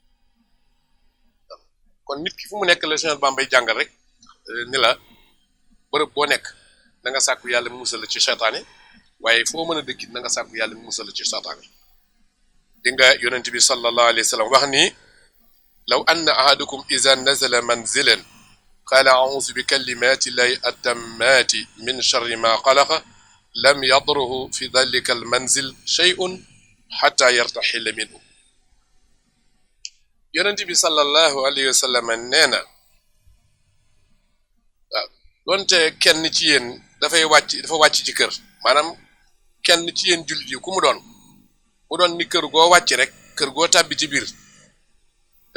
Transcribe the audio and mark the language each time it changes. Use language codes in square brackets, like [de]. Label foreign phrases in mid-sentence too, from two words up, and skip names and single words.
[wo] kon nit ki fu mu nekk la Cheikh Bamba bay jàngal rek ni la bërëb boo nekk na nga sàkku yàlla mu musal la ci seytaane waaye foo mën a dëkkit na nga sàkku yàlla mu musal la ci seytaane di nga yonent bi [ar] صلى الله عليه وسلم [wo] wax ni [ar] لو أن أحدكم إذا نزل منزلا قال أعوذ بكلمات الله التامات من شر ما خلق لم يضره في ذلك المنزل شيء حتى يرتحل منه [wo] yonent bi [ar] صلى الله عليه وسلم [wo] nee na waaw doonte kenn ci yéen dafa wàcc ci kër maanaam kenn ci yéen jullit yi ku mu doon ni kër goo wàcc rek kër goo tàbbi ci biir da